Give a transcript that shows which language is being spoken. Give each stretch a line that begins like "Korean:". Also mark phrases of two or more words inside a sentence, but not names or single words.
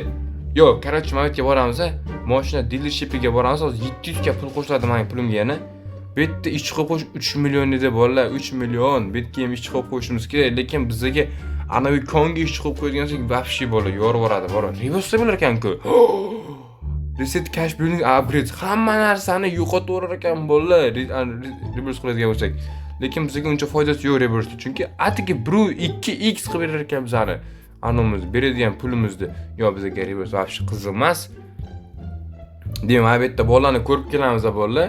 Uzbek: Yo'q, короче, mana yerga boramiz. Mashina dealershipiga boramiz. 700 ga pul qo'shiladi mening pulimga yana. Bu yerda ishchi qo'yib qo'yish 3 million edi bolalar, 3 million. Bu yerga ham ishchi qo'yib qo'yishimiz kerak, lekin bizga anavi konga ishchi qo'yib qo'ygansak, vobshe bola yorvoradi, bora. Reverse bo'lar ekan-ku.
English: Reset cash building upgrade
Uzbek: hamma narsani yo'qotib yurar ekan bolalar. Reverse qiladigan bo'lsak. Lekin bizga uncha foydasi yo'q reverse, chunki atigi 2x qilib berar ekan bizani. Anamiz beradigan pulimizni. Yo, bizga reverse vobshe qiziq emas. Demak, bu yerda bolani ko'rib kelamiz bolalar.